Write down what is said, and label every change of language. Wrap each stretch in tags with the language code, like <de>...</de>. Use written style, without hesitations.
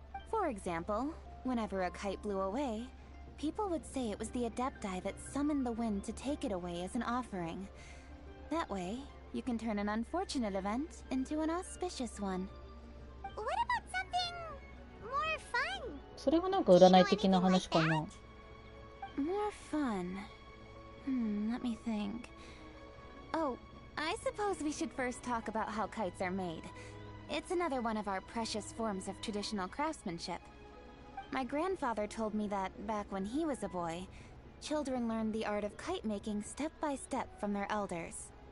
<en>For example, whenever a kite blew away, people would say it was the Adepti that summoned the wind to take it away as an offering. That way, you can turn an unfortunate event into an auspicious one. What about something more fun?</en> <ja>それがなんか占い的な話かな。</ja> <en>More fun. Let me think. Oh, I suppose we should first talk about how kites are made. It's another one of our precious forms of traditional craftsmanship. My grandfather told me that back when he was a boy, children learned the art of kite making step by step from their elders.</en>